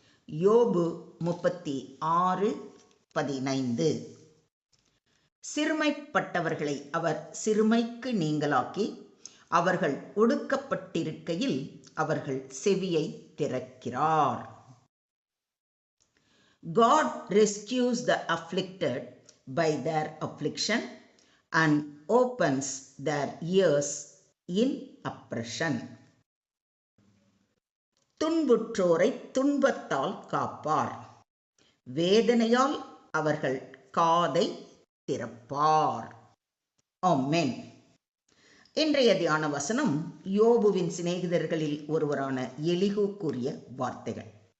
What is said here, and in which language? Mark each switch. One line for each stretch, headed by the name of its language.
Tamil: யோபு 36:15. சிறுமைப்பட்டவர்களை அவர் சிறுமைக்கு நீங்களாக்கி, அவர்கள் ஒடுக்கப்பட்டிருக்கையில் அவர்கள் செவியை திறக்கிறார்.
English: God rescues the afflicted by their affliction and opens their ears in oppression.
Tamil: துன்புற்றோரை துன்பத்தால் காப்பார், வேதனையால் அவர்கள் காதை திறப்பார். ஆமென். இன்றைய தியான வசனம் யோபுவின் சிநேகிதர்களில் ஒருவரான எலிகு கூறிய வார்த்தைகள்.